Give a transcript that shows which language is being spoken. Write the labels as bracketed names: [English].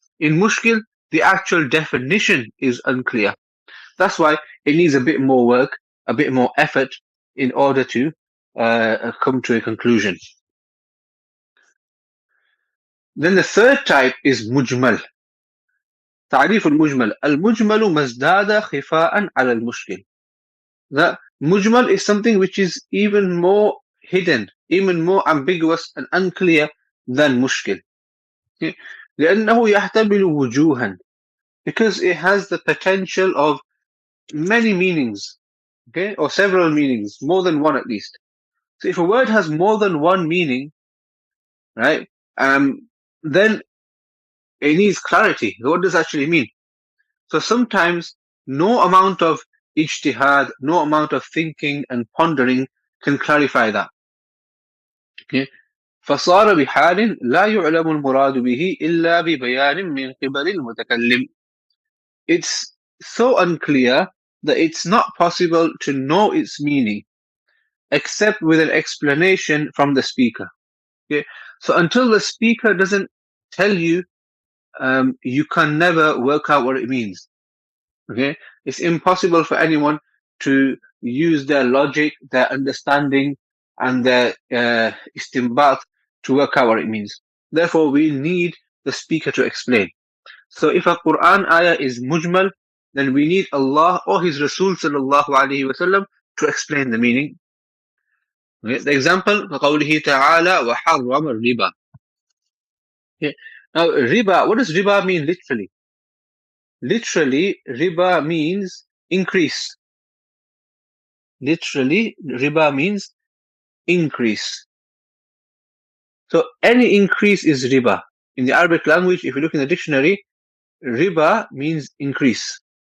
[English] In mushkil, the actual definition is unclear. That's why it needs a bit more work, a bit more effort in order to come to a conclusion. Then the third type is mujmal. [Arabic] تعريف المجمل المجمل ما ازداد خفاء على المشكل. [English] The mujmal is something which is even more hidden, even more ambiguous and unclear than mushkil. Okay? [Arabic] لأنه يحتمل وجوها, [English] because it has the potential of many meanings, okay, or several meanings, more than one at least. So if a word has more than one meaning, right, then it needs clarity. What does it actually mean? So sometimes no amount of ijtihad, no amount of thinking and pondering can clarify that. Okay? [Arabic] فصار بحال لا يعلم المراد به إلا ببيان من قبل المتكلم. [English] It's so unclear that it's not possible to know its meaning except with an explanation from the speaker. Okay? So until the speaker doesn't tell you, you can never work out what it means. Okay? It's impossible for anyone to use their logic, their understanding, and their istinbat to work out what it means. Therefore, we need the speaker to explain. So if a Quran ayah is mujmal, then we need Allah or His Rasul sallallahu alaihi wasallam to explain the meaning. Okay? The example, [Arabic] فَقَوْلِهِ تَعَالَى وَحَرَّمَ الرِّبَى. [English] Okay? Now, riba, what does riba mean literally? Literally, riba means increase. Literally, riba means increase. So any increase is riba. In the Arabic language, if you look in the dictionary, riba means increase.